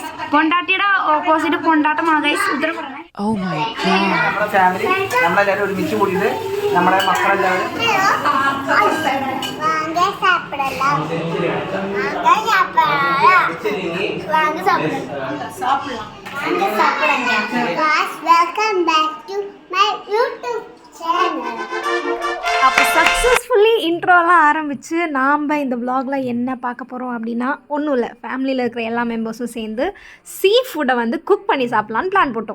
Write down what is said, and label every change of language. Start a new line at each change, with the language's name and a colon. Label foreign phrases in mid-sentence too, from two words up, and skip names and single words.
Malayalam: പൊണ്ടാട്ടിയുടെ ഓപ്പോസിറ്റ് പൊണ്ടാട്ടമാണ് ഗൈസ്. ഉത്തരം പറഞ്ഞേ.
English: Oh my god.
Malayalam: നമ്മുടെ ഫാമിലി നമ്മളെല്ലാവരും ഒരുമിച്ച് കൂടിയിട്ട് നമ്മുടെ മക്കളെല്ലാവരും
Tamil: அப்போ
English: successfully intro
Tamil: ஆரம்பித்து நாம் இந்த வ்ளாகில் என்ன பார்க்க போகிறோம் அப்படின்னா ஒன்றும் இல்லை, ஃபேமிலியில் இருக்கிற எல்லா மெம்பர்ஸும் சேர்ந்து
English: sea food
Tamil: வந்து குக் பண்ணி சாப்பிட்லான்னு பிளான் போட்டோம்.